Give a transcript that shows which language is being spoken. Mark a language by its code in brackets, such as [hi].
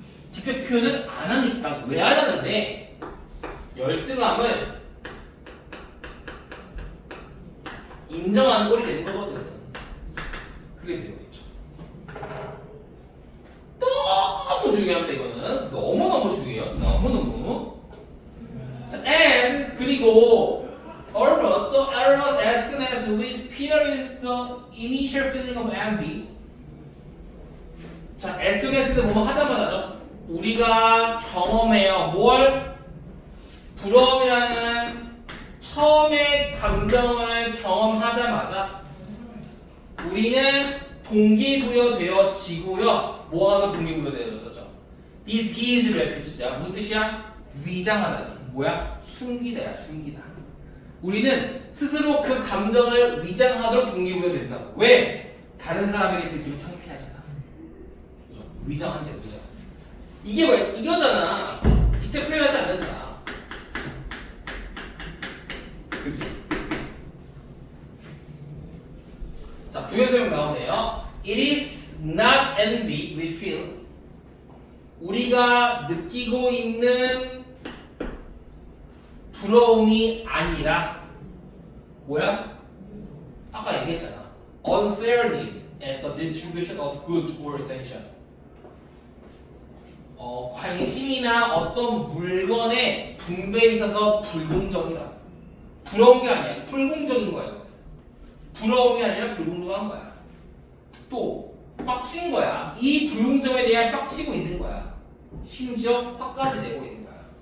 [ko] 직접 표현을 안 하니까. 왜 안 하는데 열등함을 인정하는 꼴이 되는 거거든. 그게 되겠죠. 너무 중요합니다. 이거는 너무너무 중요해요. 너무너무. [en] 자, and [ko] 그리고 [en] almost as soon as we experience the initial feeling of envy. [ko] 자, [en] as soon as [ko] 도 뭐뭐 하자마자죠. 우리가 경험해요. 뭘? 부러움이라는 처음의 감정을 경험하자마자 우리는 동기부여되어지고요. 뭐하면 동기부여되어져? This is를 붙이자. 무슨 뜻이야? 위장하다지. 뭐야? 숨기다야, 숨기다. 우리는 스스로 그 감정을 위장하도록 동기부여된다고. 왜? 다른 사람에게 들키면 창피하잖아. 그죠? 위장한대, 위장. 이게 뭐야? 이거잖아. 직접 표현하지 않는다. 그지? 자, 부연 설명 나오네요. [en] It is not envy we feel. [ko] 우리가 느끼고 있는 부러움이 아니라 뭐야? 아까 얘기했잖아. [en] Unfairness at the distribution of goods or attention. [ko] 관심이나 어떤 물건의 분배에 있어서 불공정이라. 부러운 게 아니야. 불공정인 거야. 부러움이 아니라 불공정한 거야. 또 빡친 거야. 이 불공정에 대해 빡치고 있는 거야. 심지어 화까지 내고 있는 거야.